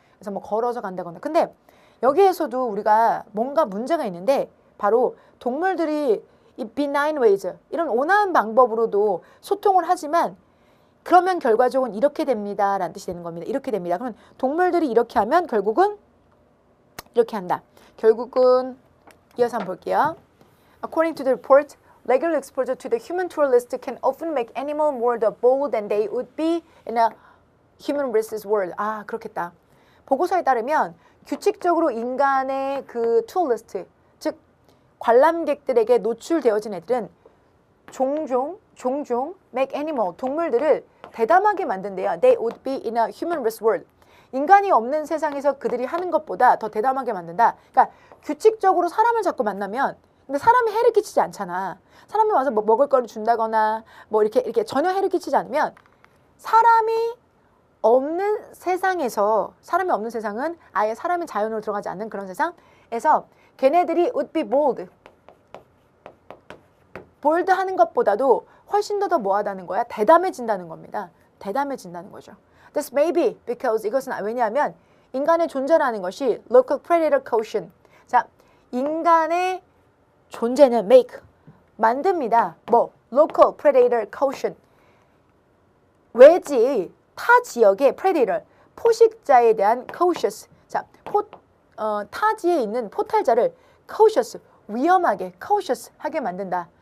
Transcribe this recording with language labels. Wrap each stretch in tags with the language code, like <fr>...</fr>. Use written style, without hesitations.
<ko>그래서 뭐 걸어서 간다거나. 근데 여기에서도 우리가 뭔가 문제가 있는데 바로 동물들이 이 benign ways, 이런 온화한 방법으로도 소통을 하지만 그러면 결과적으로 이렇게 됩니다. 라는 뜻이 되는 겁니다. 이렇게 됩니다. 그러면 동물들이 이렇게 하면 결국은 이렇게 한다. 결국은 이어서 한번 볼게요.</ko> <en>According to the report, regular exposure to the human tourist can often make animals more bold than they would be in a human versus world.</en> <ko>아, 그렇겠다. 보고서에 따르면 규칙적으로 인간의 그 투어리스트, 즉 관람객들에게 노출되어진 애들은 종종 make animal, 동물들을 대담하게 만든대요.</ko> <en>They would be in a human world.</en> <ko>인간이 없는 세상에서 그들이 하는 것보다 더 대담하게 만든다. 그러니까 규칙적으로 사람을 자꾸 만나면 근데 사람이 해를 끼치지 않잖아. 사람이 와서 뭐 먹을 거를 준다거나 뭐 이렇게 전혀 해를 끼치지 않으면 사람이 없는 세상은 아예 사람이 자연으로 들어가지 않는 그런 세상에서 걔네들이</ko> <en>would be bold.</en> <ko>볼드 하는 것보다도 훨씬 더 뭐하다는 거야? 대담해진다는 겁니다. 대담해진다는 거죠.</ko> <en>This may be because</en> <ko>이것은 왜냐하면 인간의 존재라는 것이</ko> <en>local predator quotient.</en> <ko>자, 인간의 존재는 make 만듭니다. 뭐 local predator quotient. 외지 타 지역의 predator 포식자에 대한 cautious. 자, 타지에 있는 포탈자를 cautious 위험하게 cautious 하게 만든다.</ko>